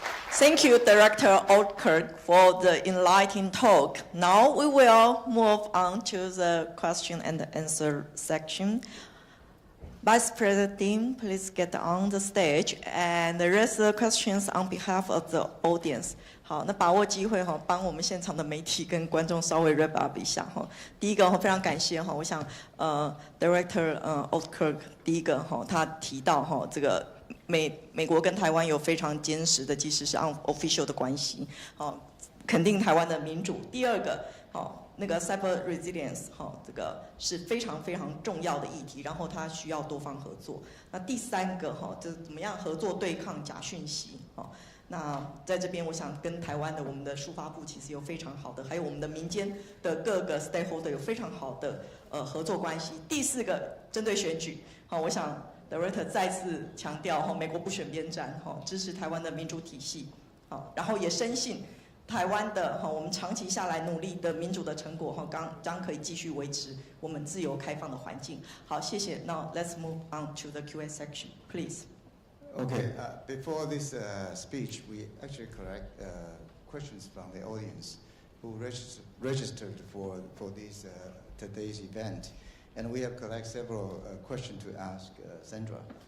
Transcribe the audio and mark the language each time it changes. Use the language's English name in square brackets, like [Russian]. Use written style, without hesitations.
[English] Thank you, Director Altkirk, for the enlightening talk. Now we will move on to the question and answer section. Vice President, please get on the stage and raise the questions on behalf of the audience. [Chinese] 好，那把握机会哈，帮我们现场的媒体跟观众稍微 [English] wrap up [Chinese] 一下哈。第一个非常感谢哈，我想Director Altkirk 第一个哈，他提到哈这个美国跟台湾有非常坚实的，即使是 unofficial 的关系，好，肯定台湾的民主。第二个，好，那个 cyber resilience 好，这个是非常非常重要的议题，然后它需要多方合作。那第三个哈，就是怎么样合作对抗假讯息，好。那在这边，我想跟台湾的我们的数发部其实有非常好的，还有我们的民间的各个 stakeholder 有非常好的合作关系。第四个，针对选举，好，我想 Director 再次强调哈，美国不选边站，哈，支持台湾的民主体系，好，然后也深信台湾的哈，我们长期下来努力的民主的成果哈，将可以继续维持我们自由开放的环境。好，谢谢。 [English] Now let's move on to the Q&A section, please. Okay, before this speech, we actually collect questions from the audience who registered for this today's event. And we have collected several questions to ask Sandra.